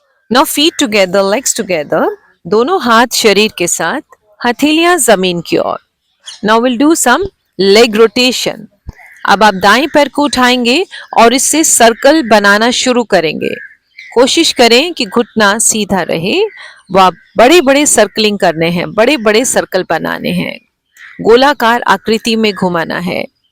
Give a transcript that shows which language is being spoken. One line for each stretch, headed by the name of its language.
English: Now feet together, legs together.
Hindi: दोनों हाथ शरीर के साथ, हथेलियां जमीन की ओर।
English: Now we'll do some leg rotation.
Hindi: अब आप दाएं पैर को उठाएंगे और इससे सर्कल बनाना शुरू करेंगे। कोशिश करें कि घुटना सीधा रहे व बड़े बड़े सर्कलिंग करने हैं, बड़े बड़े सर्कल बनाने हैं, गोलाकार आकृति में घुमाना है।